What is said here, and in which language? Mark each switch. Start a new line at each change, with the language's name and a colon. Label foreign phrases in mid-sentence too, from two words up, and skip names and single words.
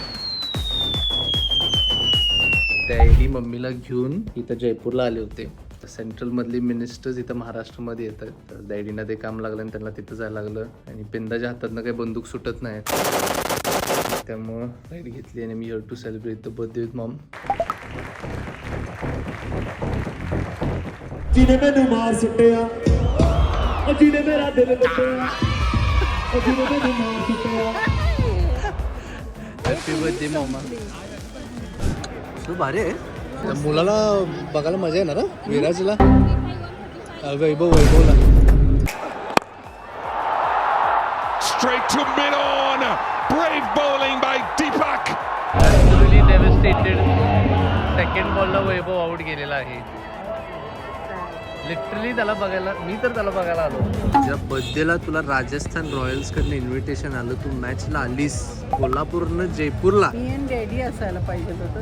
Marathi: त्याही मम्मीला घेऊन इथं जयपूरला आले होते. सेंट्रलमधली मिनिस्टर्स इथं महाराष्ट्रामध्ये येतात. तर डॅडीना ते काम लागलं आणि त्यांना तिथं जायला लागलं. आणि पिंदाच्या हातातनं काही बंदूक सुटत नाही, त्यामुळं राईड घेतली आणि मी
English: here to celebrate the birthday with mom.
Punjabi: ਜਿਹਨੇ ਮੈਨੂੰ ਮਾਰ ਸੁੱਟਿਆ ਉਹ ਜਿਹਨੇ ਮੇਰਾ ਦਿਲ ਲੁੱਟਿਆ ਉਹ ਜਿਹਨੇ ਮੈਨੂੰ ਮਾਰ ਸੁੱਟਿਆ.
English: happy birthday mama.
Marathi: तू भारी आहे. मुलाला बघायला मजा येणार ना विराजला. वैभवला
English: Straight to mid on. Brave bowling by Deepak. absolutely devastated. second ball
Marathi: वैभव आउट गेलेला आहे. लिटरली त्याला बघायला, मी तर त्याला बघायला आलो. तुझ्या बर्थडेला तुला राजस्थान रॉयल्सकडनं इन्व्हिटेशन आलं, तू मॅचला आलीस कोल्हापूरनं जयपूरला. मी आणि डॅडी असायला पाहिजे होतं.